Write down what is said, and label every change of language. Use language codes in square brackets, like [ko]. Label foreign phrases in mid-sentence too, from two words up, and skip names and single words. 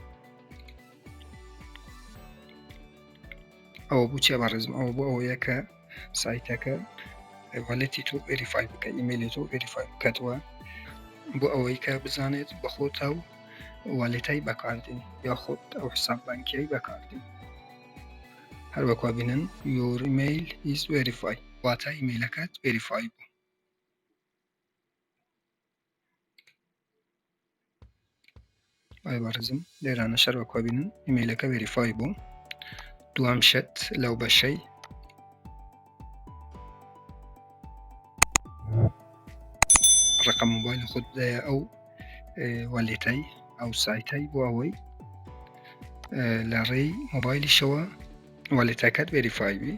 [ckb] ئەوە بوو چێ بەڕێزم؟ ئەوە بۆ ئەوەیە کە سایتەکە والێتی تۆ ڤێریفای بکە، ئیمەیلی تۆ ڤێریفای بکەتەوە بۆ ئەوەی کە بزانێت بەخۆتە و والێتای بەکاردێن یاخود ئەو حساب بانکیەی بەکاردێن. هەروەکو بینن [en] your email is verified، [ckb] واتە ئیمەیلەکەت ڤێریفای بوو. بارزم لێرانە شەر وەکو بینن ئیمەیلەکە ڤێریفای بوو. دوام شت لەو بەشەی ڕقم موبایلی خۆت بدایە ئەو وەلێتەی ئەو سایتەی بۆ ئەوەی لە ڕێی مۆبایلیشەوە وەلێتەکەت ڤێریفای بی.